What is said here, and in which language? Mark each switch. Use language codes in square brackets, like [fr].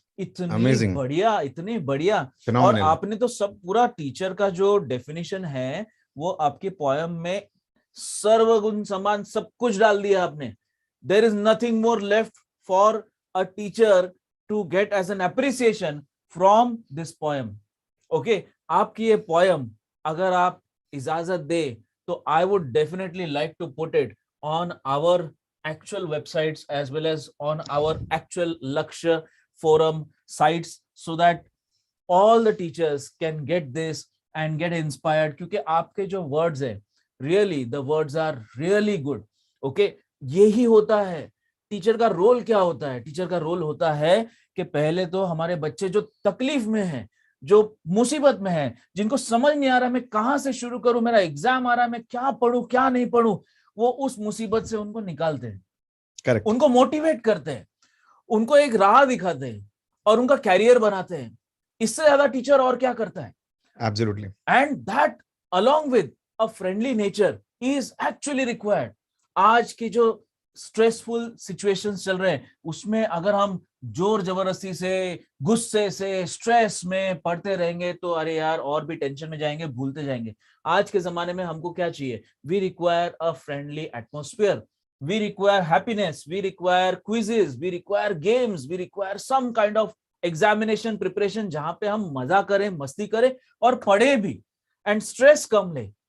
[hi] इतने बढ़िया. और आपने तो सब पूरा टीचर का जो डेफिनेशन है वो आपके पोएम में सर्वगुण समान सब कुछ डाल दिया आपने. [en] There is nothing more left for a teacher to get as an appreciation from this poem. Okay, [hi] आपकी ये पोएम अगर आप इजाजत दे तो [en] I would definitely like to put it on our actual websites as well as on our actual Lakshya forum sites so that all the teachers can get this and get inspired. [hi] क्योंकि आपके जो words है, [en] really the words are really good. [hi] Okay, यही होता है. Teacher का role क्या होता है? टीचर का रोल होता है कि पहले तो हमारे बच्चे जो तकलीफ में हैं, जो मुसीबत में हैं, जिनको समझ नहीं आ रहा मैं कहां से शुरू करूं, मेरा एग्जाम आ रहा है, मैं क्या पढूं क्या नहीं पढूं, वो उस मुसीबत से उनको निकालते हैं, [en] correct, [hi] उनको मोटिवेट करते हैं, उनको एक राह दिखाते हैं और उनका कैरियर बनाते हैं। इससे ज्यादा टीचर और क्या करता है? [en] Absolutely, and that along with a friendly nature is actually required. [hi] आज की जो स्ट्रेसफुल सिचुएशंस चल रहे हैं उसमें अगर हम जोर जबरदस्ती से, गुस्से से, स्ट्रेस में पढ़ते रहेंगे तो अरे यार और भी टेंशन में जाएंगे, भूलते जाएंगे। आज के जमाने में हमको क्या चाहिए? [en] we require a friendly atmosphere, we require happiness, we require quizzes, we require games, we require some kind of examination preparation [hi] जहां पे हम मजा करें, मस्ती करें और पढ़े भी [en] And stress कम ले।